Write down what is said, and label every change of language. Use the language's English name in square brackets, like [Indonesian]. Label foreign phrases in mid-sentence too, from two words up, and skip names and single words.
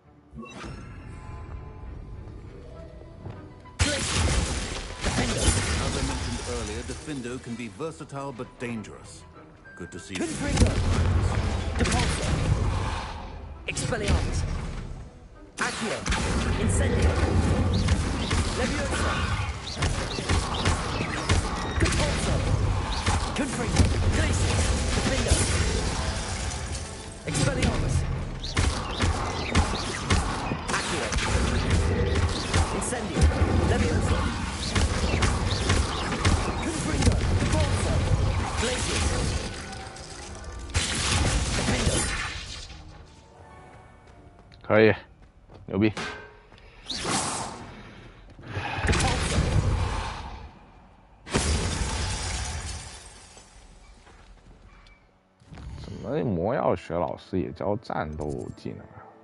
[English] As I mentioned earlier, Defendo can be versatile but dangerous. Good to see you. Depulso. Expelliarmus. Accio. Incendio. Leviosa. Depulso. Confringo. Glacius. Defendo. Expelliarmus. Accio. Incendio. Leviosa. Confringo. Depulso. Glacius. Defendo. [Chinese] 可以，牛逼。怎么魔药学老师也教战斗技能啊？